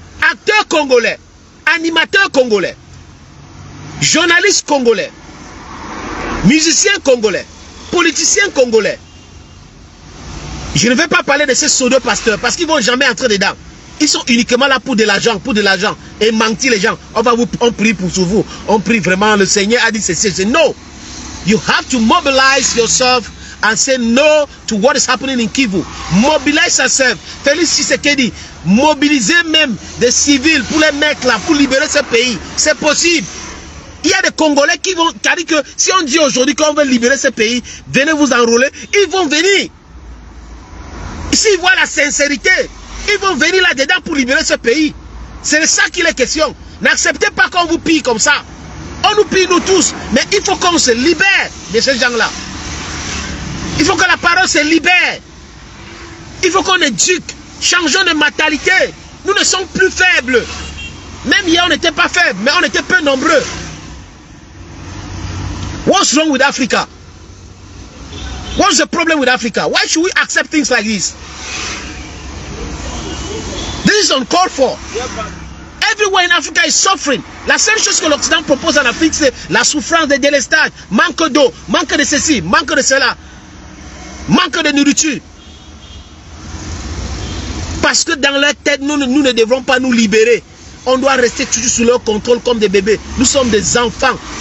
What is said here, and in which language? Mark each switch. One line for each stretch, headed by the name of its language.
French: Acteurs congolais, animateurs congolais, journalistes congolais, musiciens congolais, politiciens congolais. Je ne vais pas parler de ces pseudo-pasteurs parce qu'ils ne vont jamais entrer dedans. Ils sont uniquement là pour de l'argent, et mentir les gens. On prie pour vous. On prie vraiment. Le Seigneur a dit c'est no.
English: You have to mobilize yourself and say no to what is happening in Kivu. Mobilize yourself.
French: Félix Tshisekedi, mobiliser même des civils pour les mettre là, pour libérer ce pays. C'est possible. Il y a des Congolais qui vont, qui disent que si on dit aujourd'hui qu'on veut libérer ce pays, venez vous enrôler, ils vont venir. S'ils voient la sincérité, ils vont venir là-dedans pour libérer ce pays. C'est de ça qu'il est question. N'acceptez pas qu'on vous pille comme ça. On nous pille nous tous, mais il faut qu'on se libère de ces gens-là. Il faut que la parole se libère. Il faut qu'on éduque. Changeons de mentalité. Nous ne sommes plus faibles. Même hier, on n'était pas faibles, mais on était peu nombreux.
English: What's wrong with Africa? What's the problem with Africa? Why should we accept things like this? This is uncalled for. Everywhere in Africa is suffering.
French: La seule chose que l'Occident propose en Afrique, c'est la souffrance, des délestages, manque d'eau, manque de ceci, manque de cela, manque de nourriture. Parce que dans leur tête, nous ne devrons pas nous libérer. On doit rester toujours sous leur contrôle comme des bébés. Nous sommes des enfants.